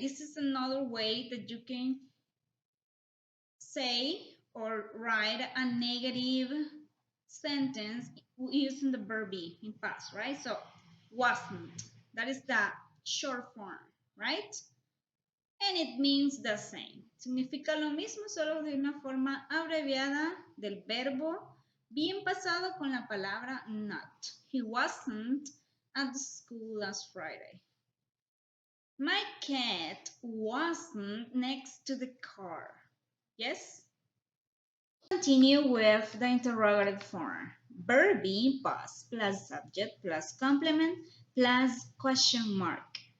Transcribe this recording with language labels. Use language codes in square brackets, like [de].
[en] This is another way that you can say or write a negative sentence using the verb be in past, right? So, wasn't. That is the short form, right? And it means the same. [es] Significa lo mismo, solo de una forma abreviada del verbo bien pasado con la palabra not. [en] He wasn't at the school last Friday. My cat wasn't next to the car. Yes? Continue with the interrogative form. Verb be past plus subject plus complement plus question mark.